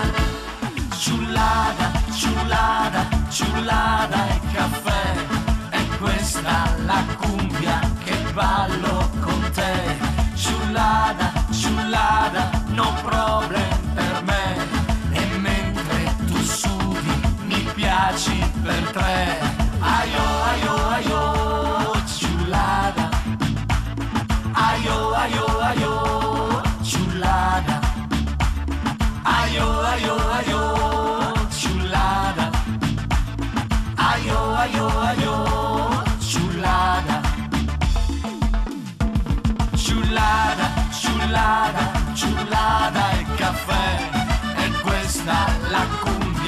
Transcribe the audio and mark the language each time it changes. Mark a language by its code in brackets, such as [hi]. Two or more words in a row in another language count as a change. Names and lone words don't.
[it] Ciullada, ciullada, ciullada e caffè, è questa la cumbia che ballo con te. Ciullada, ciullada, [en] no problem [it] per me, e mentre tu sudi mi piaci per tre. Aio, aio, aio, ciullada. Aio, aio, aio, ciullada. Aio, aio, aio, ciullada. Aio, aio, aio, ciullada. Ciullada, ciullada, ciullada e caffè, e questa la cumbia